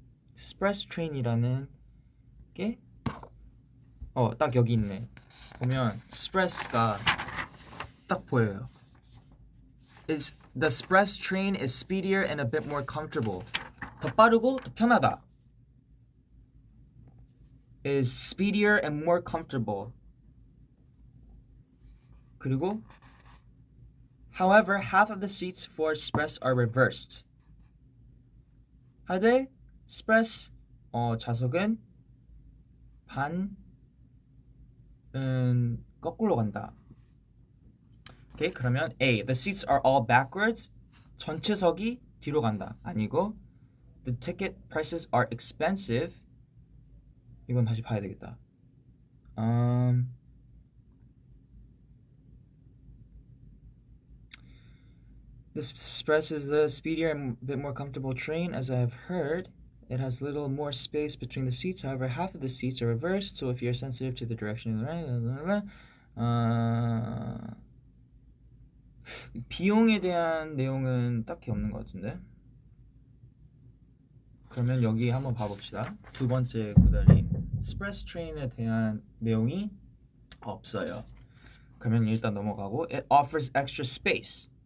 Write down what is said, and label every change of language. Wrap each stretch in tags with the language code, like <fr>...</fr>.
<ko>Express train이라는 게 딱 여기 있네. 보면 Express가 딱 보여요.</ko> <en>The express train is speedier and a bit more comfortable.</en> <ko>더 빠르고 더 편하다.</ko> <en>Is speedier and more comfortable.</en> <ko>그리고</ko> <en>However, half of the seats for express are reversed.</en> <ko>하되 express 좌석은 반은 거꾸로 간다. 오케이, 그러면 A.</ko> <en>The seats are all backwards.</en> <ko>전체석이 뒤로 간다. 아니고</ko> <en>The ticket prices are expensive.</en> <ko>이건 다시 봐야 되겠다.</ko> <en>This express is the speedier and a bit more comfortable train, as I have heard. It has little more space between the seats. However, half of the seats are reversed, so if you're sensitive to the direction of the right,</en> <ko>비용에 대한 내용은 딱히 없는 것 같은데. 그러면 여기 한번 봐봅시다. 두 번째 구다리 Express Train에 대한 내용이 없어요. 그러면 일단 넘어가고</ko> <en>It offers extra space.</en>